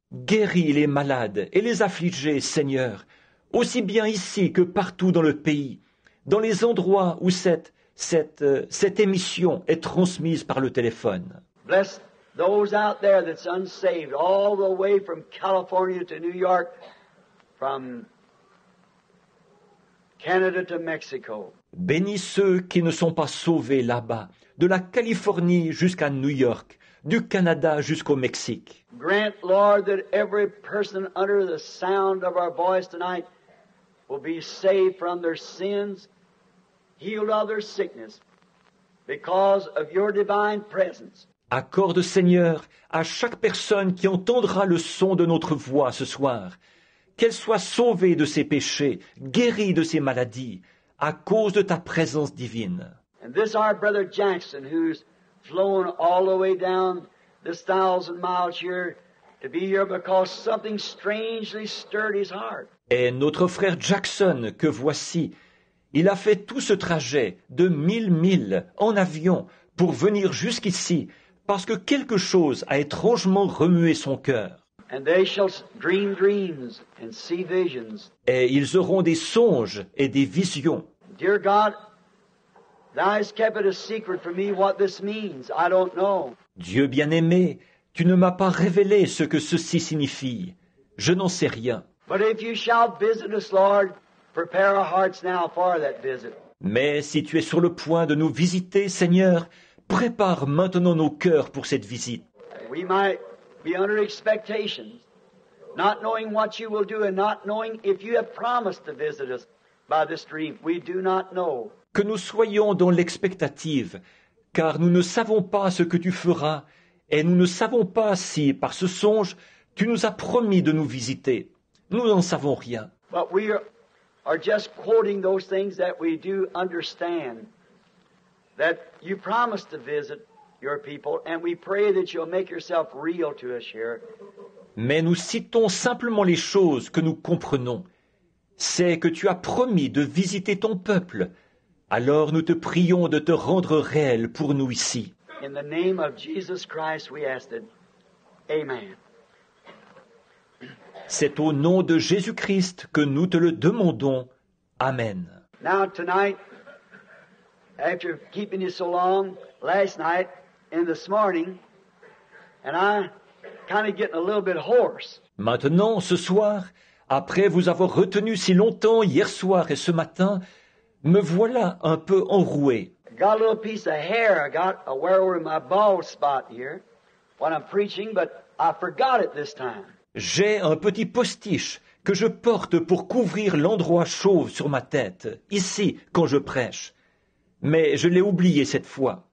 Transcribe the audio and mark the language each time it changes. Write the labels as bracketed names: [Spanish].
[French] Guéris les malades et les affligés, Seigneur, aussi bien ici que partout dans le pays, dans les endroits où cette émission est transmise par le téléphone. [English] Bless those out there that's unsaved, all the way from California to New York, from Canada to Mexico. [French] Bénis ceux qui ne sont pas sauvés là-bas, de la Californie jusqu'à New York, du Canada jusqu'au Mexique. [English] Grant, Lord, that every person under the sound of our voice tonight will be saved from their sins, healed of their sickness, because of Your divine presence. [French] Accorde, Seigneur, à chaque personne qui entendra le son de notre voix ce soir, qu'elle soit sauvée de ses péchés, guérie de ses maladies, à cause de ta présence divine. [English] And this our brother Jackson, who's flown all the way down this 1,000 miles here to be here because something strangely stirred his heart. [French] Et notre frère Jackson, que voici, il a fait tout ce trajet de 1000 milles en avion pour venir jusqu'ici, parce que quelque chose a étrangement remué son cœur. [English] And they shall dream dreams and see visions. [French] Et ils auront des songes et des visions. [English] Dear God, Thou hast kept it a secret from me what this means. I don't know. [French] Dieu bien-aimé, tu ne m'as pas révélé ce que ceci signifie. Je n'en sais rien. [English] But if You shall visit us, Lord, prepare our hearts now for that visit. [French] Mais si tu es sur le point de nous visiter, Seigneur, prépare maintenant nos cœurs pour cette visite. [English] We might be under expectations, not knowing what You will do and not knowing if You have promised to visit us by this dream. We do not know. [French] Que nous soyons dans l'expectative, car nous ne savons pas ce que tu feras, et nous ne savons pas si, par ce songe, tu nous as promis de nous visiter. Nous n'en savons rien. [English] But we are just quoting those things that we do understand, that You promised to visit Your people, and we pray that You'll make Yourself real to us here. [French] Mais nous citons simplement les choses que nous comprenons. C'est que tu as promis de visiter ton peuple. Alors nous te prions de te rendre réel pour nous ici. [English] In the name of Jesus Christ we ask it. Amen. [French] C'est au nom de Jésus-Christ que nous te le demandons. Amen. [English] Now tonight, after keeping you so long, last night and this morning, and I kind of getting a little bit hoarse. [French] Maintenant, ce soir, après vous avoir retenu si longtemps hier soir et ce matin, me voilà un peu enroué. [English] Got a little piece of hair I got a wear over my bald spot here when I'm preaching, but I forgot it this time. [French] J'ai un petit postiche que je porte pour couvrir l'endroit chauve sur ma tête, ici, quand je prêche. Mais je l'ai oublié cette fois.